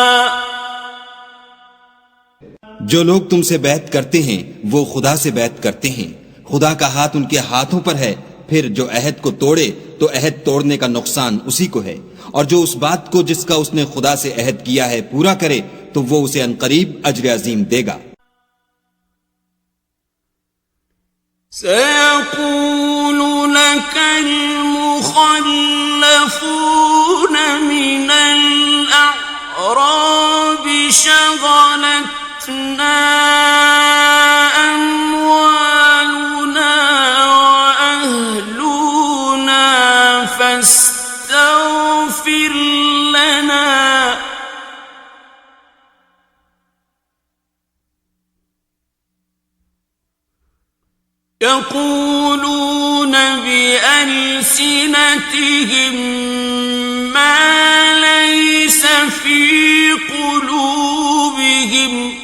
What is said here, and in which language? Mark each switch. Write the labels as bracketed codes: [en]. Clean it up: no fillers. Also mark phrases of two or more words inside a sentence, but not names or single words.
[hi] जो लोग तुमसे बैत करते हैं वो खुदा से बैत करते हैं। खुदा का हाथ उनके हाथों पर है। फिर जो अहद को तोड़े तो अहद तोड़ने का नुकसान उसी को है, और जो उस बात को जिसका उसने खुदा से अहद किया है पूरा करे तो वो उसे अनकरीब अज्र अजीम देगा। [ar] سيقول لك المخلفون من الأعراب شغلتنا أموالنا وأهلونا فاستغفر لنا. يقولون بألسنتهم ما ليس في قلوبهم